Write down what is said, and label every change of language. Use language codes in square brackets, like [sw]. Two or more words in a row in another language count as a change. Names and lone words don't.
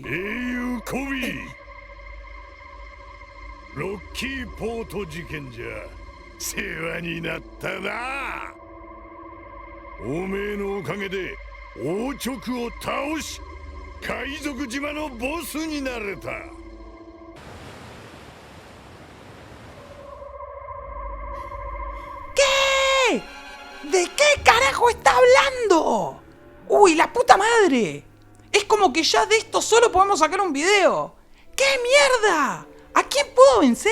[ja] Koby. Rocky Port 事件じゃ世話になったな。おめえのおかげで王直を倒し、海賊島のボスになれた。 [es] ¿Qué? ¿De qué carajo está hablando? ¡Uy, la puta madre! Es como que ya de esto solo podemos sacar un video. ¡Qué mierda! ¿A quién puedo vencer?